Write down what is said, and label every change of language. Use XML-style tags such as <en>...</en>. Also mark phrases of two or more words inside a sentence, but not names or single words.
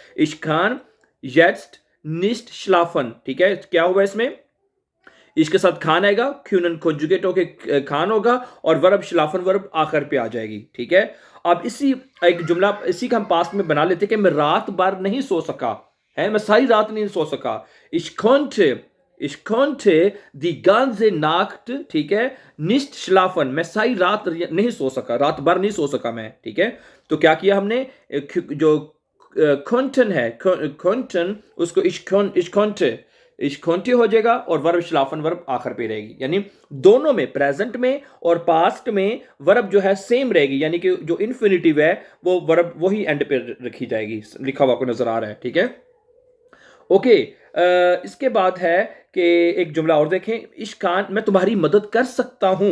<de>ich kann jetzt nicht schlafen,</de> <hi>ठीक है। क्या हुआ इसमें? इसके साथ खान आएगा, क्यूनन कॉन्जुगेट होके खान होगा, और वर्ब श्लाफन वर्ब आखिर पे आ जाएगी, ठीक है। अब इसी एक जुमला इसी का हम पास्ट में बना लेते कि मैं रात भर नहीं सो सका है, मैं सारी रात नहीं सो सका।</hi> <de>ich konnte die ganze Nacht,</de> <hi>ठीक है,</hi> <de>nicht schlafen,</de> <hi>मैं सारी रात नहीं सो सका, रात भर नहीं सो सका मैं, ठीक है। तो क्या किया हमने, जो konnten है, konnten उसको</hi> <de>ich konnte</de> <hi>हो जाएगा, और वर्ब श्लाफन वर्ब आखिर पे रहेगी, यानी दोनों में प्रेजेंट में और पास्ट में वर्ब जो है सेम रहेगी, यानी कि जो इन्फिनिटिव है वो वर्ब वही एंड पे रखी जाएगी, लिखा हुआ आपको नजर आ रहा है, ठीक है। ओके, इसके बाद है कि एक जुमला और देखें, इश्कान मैं तुम्हारी मदद कर सकता हूं।</hi>